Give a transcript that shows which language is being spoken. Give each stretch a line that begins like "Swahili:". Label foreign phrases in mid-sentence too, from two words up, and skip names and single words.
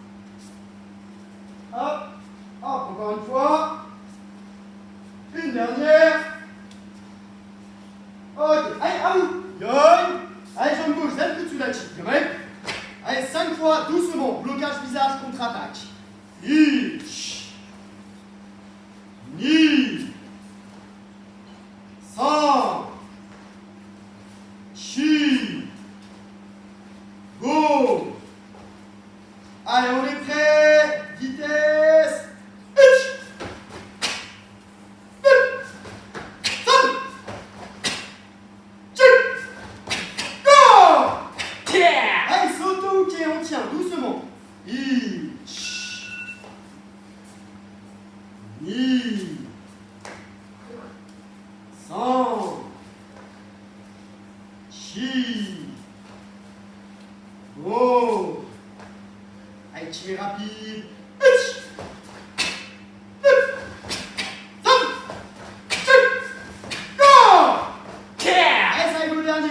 French: Hop, hop, encore une fois. Une dernière. Ok, allez, à vous. Yoï. Allez, jambe gauche, zèle tout de suite la chic. Allez, 5 fois, doucement. Blocage visage, contre-attaque.
Japanese: Ich. Ni. San. Chi.
French: Go. Allez, on est prêt. Vitesse. Ich. On tient doucement.
Japanese: Ich. Ni. San. Chi.
French: Go. Allez, tirez rapide. Ich. Allez, ça y est, le dernier.